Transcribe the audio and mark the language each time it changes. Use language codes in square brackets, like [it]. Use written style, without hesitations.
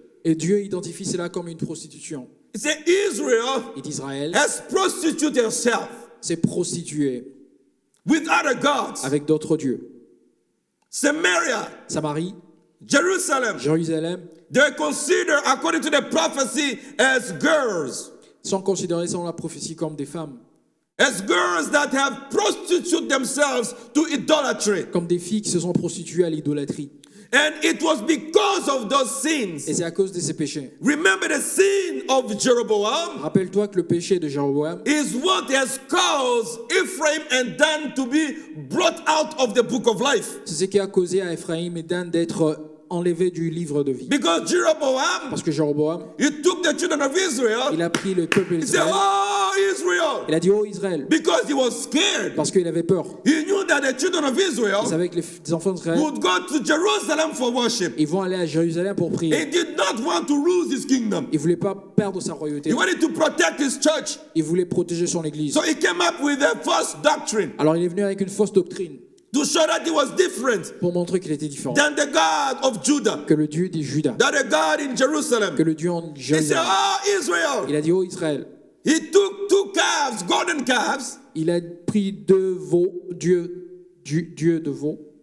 [fr] Et Dieu identifie cela comme une prostitution. [en] He said Israel [fr] Et d'Israël [en] has prostituted herself [fr] s'est prostitué [en] with other gods. [fr] avec d'autres dieux. [en] Samaria, [fr] Samarie, [en] Jerusalem, [fr] Jérusalem [en] they're considered according to the prophecy as girls. [fr] sont considérés selon la prophétie comme des femmes, [en] As girls that have prostituted themselves to idolatry. [fr] comme des filles qui se sont prostituées à l'idolâtrie. [en] And it was because of those [fr] Et [en] sins. [fr] c'est à cause de ces péchés. [en] Remember the sin of Jeroboam [fr] Rappelle-toi que le péché de Jéroboam [en] is what has caused Ephraim and Dan to be brought out of the book of life. [fr] c'est ce qui a causé à Ephraim et Dan d'être enlevés du livre de vie. [en] Because Jeroboam, [fr] Parce que Jéroboam, [en] he took the children of Israel. [fr] il a pris le peuple [en] He said, [fr] d'Israël. [en] "Oh, Israel," [fr] Il a dit, oh Israël, [en] because he was scared. [fr] parce qu'il avait peur. [en] He knew that the children of [fr] Il [en] Israel [fr] savait que les enfants d'Israël, [en] would go to Jerusalem for worship. [fr] ils vont aller à Jérusalem pour prier. [en] He did not want to lose his kingdom. [fr] Il ne voulait pas perdre sa royauté. [en] He wanted to protect his church. [fr] Il voulait protéger son église. [en] So he came up with a false doctrine [fr] Alors il est venu avec une fausse doctrine [en] to show that he was different [fr] pour montrer qu'il était différent [en] than the God of Judah, [fr] que le Dieu des Judas, [en] that the God in Jerusalem. [fr] que le Dieu en [en] He said, [fr] Jérusalem. [en] "Oh, Israel." [fr] Il a dit, oh Israël, [en] He took two calves, golden calves, [fr] il a pris deux veaux, dieu de veau.